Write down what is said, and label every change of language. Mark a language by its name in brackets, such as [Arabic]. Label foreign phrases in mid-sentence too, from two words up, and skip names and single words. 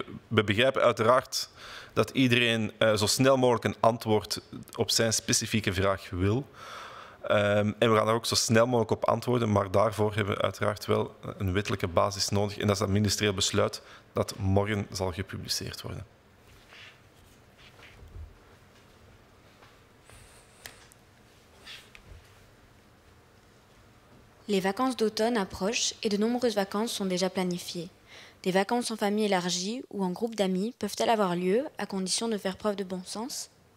[Dutch] We begrijpen uiteraard dat iedereen zo snel mogelijk een antwoord op zijn specifieke vraag wil. En we gaan daar ook zo snel mogelijk op antwoorden, maar daarvoor hebben we uiteraard wel een wettelijke basis nodig. En dat is dat ministerieel besluit dat morgen zal gepubliceerd worden. [French] Les vacances d'automne approchent et de nombreuses vacances sont déjà planifiées. Des vacances en famille élargie ou en groupe d'amis peuvent-elles avoir lieu à condition de faire preuve de bon sens?